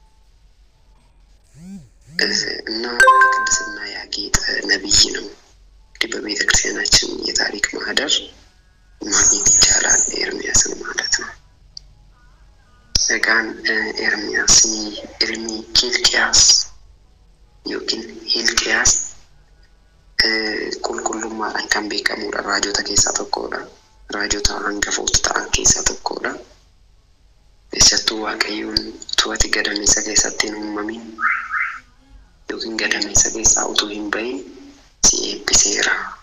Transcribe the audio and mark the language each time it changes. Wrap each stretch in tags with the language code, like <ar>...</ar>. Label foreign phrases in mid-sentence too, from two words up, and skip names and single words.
<am>እና ቅድስና ያጌጠ ነብይ ነው። በቤተ ክርስቲያናችን የታሪክ ማህደር ማግኘት ይቻላል ኤርምያስን ማለት ነው። ሰጋን ኤርምያስ ኪልቅያስ</am> <om>yookiin Hilqiyaas qulqullummaadhaan kan beekamudha. Raajota keessaa tokkodha. Raajota hangafoota ta'an keessaa tokkodha. Keessattuu Waaqayyoon utuu ati gadameessa keessatti hin uumamin yookiin gadameessa keessaa utuu hin bahin si eebbiseera.</om>